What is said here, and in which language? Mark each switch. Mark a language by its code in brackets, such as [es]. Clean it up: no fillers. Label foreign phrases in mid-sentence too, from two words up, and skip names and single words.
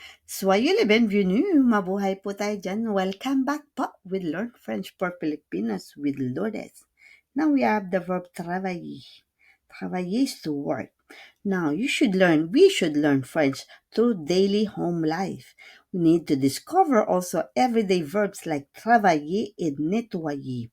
[fr] Soyez les bienvenus, [tl] mabuhay po tayo dyan. [en] Welcome back po with Learn French for Filipinos with Lourdes. Now we have the verb travailler. Travailler is to work. Now we should learn French through daily home life. We need to discover also everyday verbs like travailler and nettoyer.